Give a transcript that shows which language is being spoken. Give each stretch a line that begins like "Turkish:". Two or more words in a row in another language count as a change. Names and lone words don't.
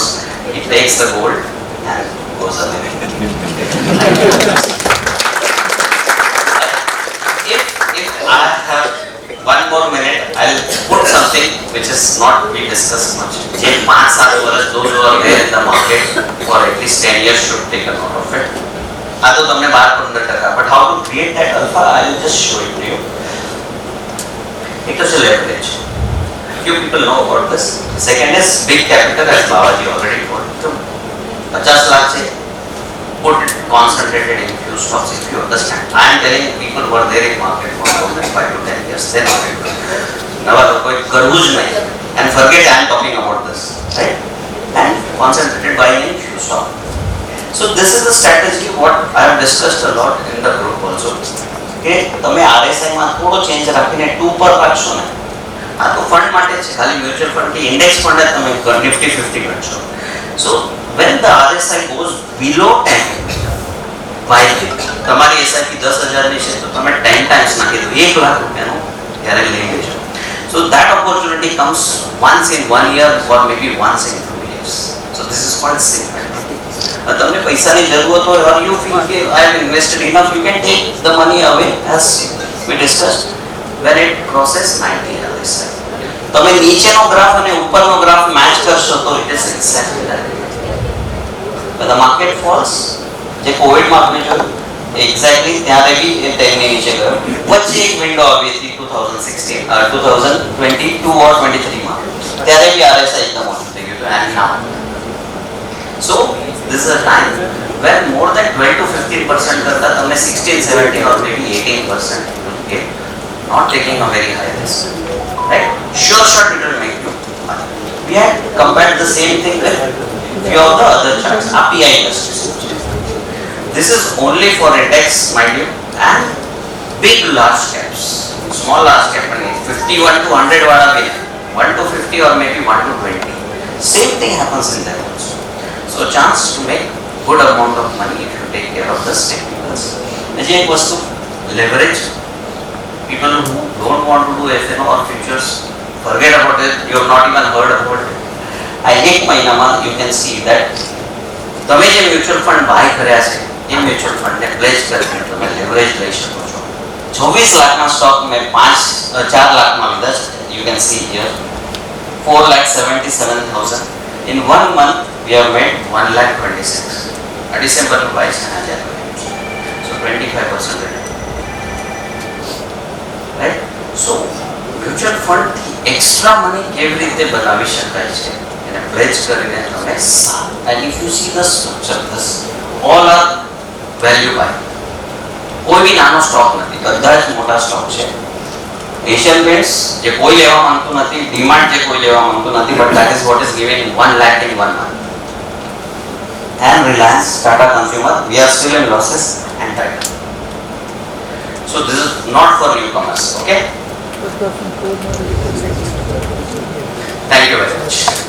English: He takes the gold and goes away. If I have one more minute, I'll put something which is not we discussed much. Je 5-7 વર્ષ those who are there in the market for at least 10 years should take a note of it.
Gujarati: આ તો તમને 12-15%,
English: but how to create that alpha, I'll just show it to you. It is a leverage. Few people know about this. Second is big capital, as Babaji already told. So 50 lakh se put it concentrated in few stocks if you understand. I am telling people who are there in market for more than 5 to 10 years, then not it.
Gujarati: નવા લોકો કરવું જ નહીં.
English: And forget I am talking about this, right? And concentrated buying in few stocks. So this is the strategy what I have discussed a lot in the group also.
Gujarati: કે તમે RSI માં થોડો ચેન્જ રાખીને 2 પર રાખશો ને આ તો ફંડ માટે છે ખાલી
English: mutual fund
Gujarati: કે
English: index fund
Gujarati: તમે નિફ્ટી 50 ગણશો. સો
English: when the RSI goes below 10 by
Gujarati: તમારી SIP 10,000 ની છે તો તમે 10 times નાખી દો 1 લાખ રૂપિયાનું ત્યારે લઈ લેજો.
English: So that opportunity comes once in 1 year or maybe once in 2 years. So this is called safe.
Gujarati: તમને પૈસાની જરૂરત હોય
English: or you feel કે I have invested enough, you can take the money away as we discussed when it crosses 90 RSI.
Gujarati: તમે નીચેનો ગ્રાફ અને ઉપરનો ગ્રાફ મેચ કરશો તો
English: it is exactly that. the market falls,
Gujarati: જે કોવિડમાં આપણે જોયું એક્ઝેક્ટલી ત્યારે બી એ 10 ની નીચે ગયો. વચ્ચે એક વિન્ડો આવી હતી 2022 ઓર 23 માં, ત્યારે બી RSI એકદમ ઓછું થઈ ગયું
English: and now. સો this is a time where more than 12 to 15%
Gujarati: કરતા તમે
English: 16, 17 or maybe 18% you will get, not taking a very high risk, right? Sure shot it will make you money. We had compared the same thing with few of the other charts, API industries. This is only for index, mind you, and big large caps. Small large cap money 51 to 100
Hindi: वाला भी है,
English: 1 to 50 or maybe 1 to 20. Same thing happens in that also. So chance to make good amount of money if you take care of the technicals. Next
Gujarati: એક વસ્તુ,
English: leverage. People who don't want to do FNO or futures, forget about it. You have not even heard about it.
Gujarati: એક મહિનામાં
English: you can see that
Gujarati: તમે જે
English: mutual fund
Gujarati: બાય કર્યા છે એ
English: mutual fundને
Gujarati: પ્લેસ કરીને તમે લેવરેજ લઈ શકો છો. 24 લાખના સ્ટોક મેં 4 લાખમાં લીધા છે.
English: You can see here 4,77,000. In 1 month we have made 1,26,000. ડિસેમ્બર 22,000. So 25% return.
Gujarati: Right? So
English: mutual fund
Gujarati: થી
English: extra money
Gujarati: કેવી રીતે બનાવી શકાય છે એને પ્લેસ કરીને તમે
English: and if you see the structure, this all are value buy.
Gujarati: કોઈ બી નાનો સ્ટોક નથી, બધા જ મોટા સ્ટોક છે. એશિયન પેન્ટ્સ જે કોઈ લેવા માંગતું નથી, ડિમાન્ડ જે કોઈ લેવા માંગતું નથી,
English: but that is what is given in 1 lakh in 1 month. And Reliance, Tata Consumer, we are still in losses and Tata. So this is not for newcomers, okay? Thank you very much.